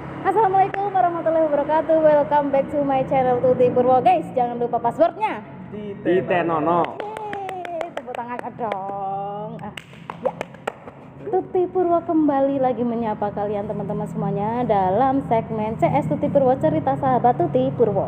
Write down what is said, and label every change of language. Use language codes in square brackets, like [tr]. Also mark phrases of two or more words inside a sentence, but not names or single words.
[ar] السلام عليكم ورحمة الله وبركاته. [en] Welcome back to my channel Tuti Purwo, guys. [id] Jangan lupa passwordnya [jv] Titenono. [id] Tepuk tangan dong. Ya, Tuti Purwo kembali lagi menyapa kalian teman-teman semuanya dalam segmen CS Tuti Purwo, cerita sahabat Tuti Purwo.